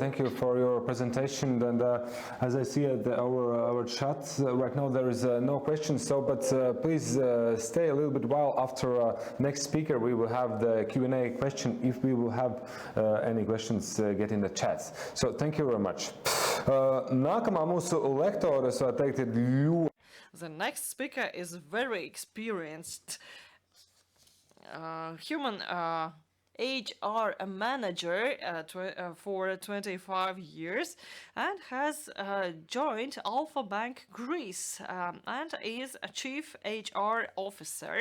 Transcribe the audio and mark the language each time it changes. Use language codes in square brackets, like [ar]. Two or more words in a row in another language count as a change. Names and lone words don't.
[en] Thank you for your presentation. And as I see at our chat right now, there is no questions. So, but please stay a little bit while after next speaker. We will have the Q&A question. If we will have any questions, get in the chat. So, thank you very much. [lv] Nākamā mūsu lektore, es varu teikt, ir ļoti. [en] The next speaker is very experienced human HR manager for 25 years and has joined Alpha Bank Greece and is a chief HR officer.